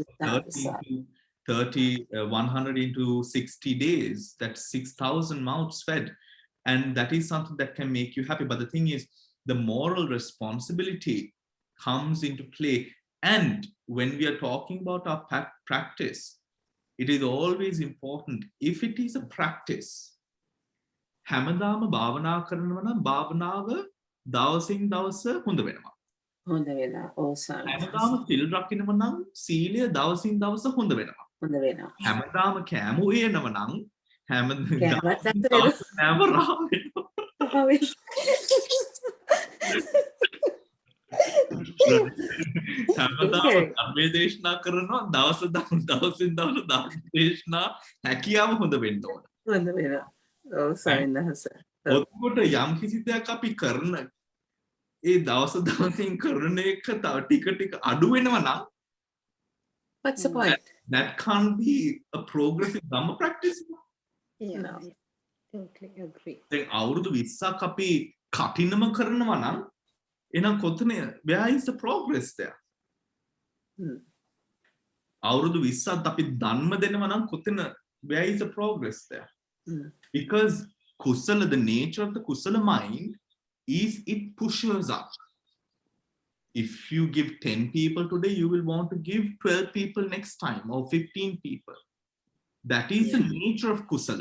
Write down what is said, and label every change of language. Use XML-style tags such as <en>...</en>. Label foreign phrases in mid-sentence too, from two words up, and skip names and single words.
<en>100 into 60 days, that's 6,000 mouths fed. And that is something that can make you happy. But the thing is, the moral responsibility comes into play. And when we are talking about our practice, it is always important, if it is a practice,</en> <si>හැමදාම භාවනා කරනවා නම් භාවනාව දවසින් දවස හොඳ වෙනවා. හොඳ වෙනවා. ඕසම්. හැමදාම සිල් රකින්නවා නම් සීලය දවසින් දවස හොඳ වෙනවා. හොඳ වෙනවා. හැමදාම කෑම උයනවා නම් කෑමත් කෑම රහ වෙනවා. හැමදාම ධර්මයේ දේශනා කරනවා දවසින් දවස දේශනා හැකියාව හොඳ වෙන්න ඕන. හොඳ වෙනවා. ඔව් සයින්නහස. ඔතකොට යම් කිසි දෙයක් අපි කරන ඒ දවසින් කරන එක තව ටික අඩු වෙනවා නම්,</si> <en>what's the point? That can't be a progressive Dhamma practice. Yeah, No. yeah, totally agree.</en> <si>දැන් අවුරුදු 20ක් අපි කටිනම කරනවා නම් එහෙනම් කොතන,</si> <en>where is the progress there?</en> <si>අවුරුදු 20ක් අපි ධම්ම දෙනවා නම් කොතන,</si> <en>where is the progress there? Because kusala, the nature of the kusala mind is it pushes up. If you give 10 people today, you will want to give 12 people next time or 15 people. That is the nature of kusala.</en>